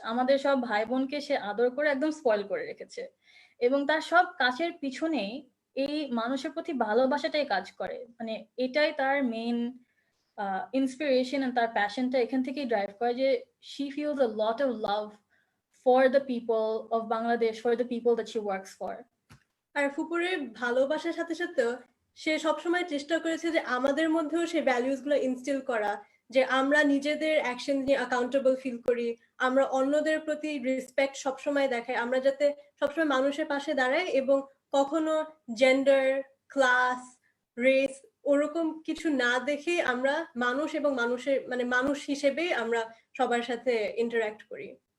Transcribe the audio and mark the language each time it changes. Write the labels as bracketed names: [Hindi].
[Bangla] আমাদের সব ভাই বোনকে সে আদর করে একদম স্পয়েল করে রেখেছে এবং তার সব কাজের পিছনেই এই মানুষের প্রতি ভালোবাসাটাই কাজ করে। মানে এটাই তার মেইন ইন্সপিরেশন, তার প্যাশনটা এখান থেকেই ড্রাইভ করে যে [English] she feels a lot of love for the people of Bangladesh, for the people that she works for. [Bangla] আর ফুপুরের ভালোবাসার সাথে সাথেও সে সবসময় চেষ্টা করেছে যে আমাদের মধ্যেও সেই ভ্যালুস গুলো ইনস্টিল করা, যে আমরা নিজেদের অ্যাকশন নিয়ে অ্যাকাউন্টেবল ফিল করি, আমরা অন্যদের প্রতি রেসপেক্ট সবসময় দেখাই, আমরা যাতে সবসময় মানুষের পাশে দাঁড়াই এবং কখনো জেন্ডার, ক্লাস, রেস ওরকম কিছু না দেখে আমরা মানুষ এবং মানুষের মানে মানুষ হিসেবে আমরা সবার সাথে ইন্টারঅ্যাক্ট করি।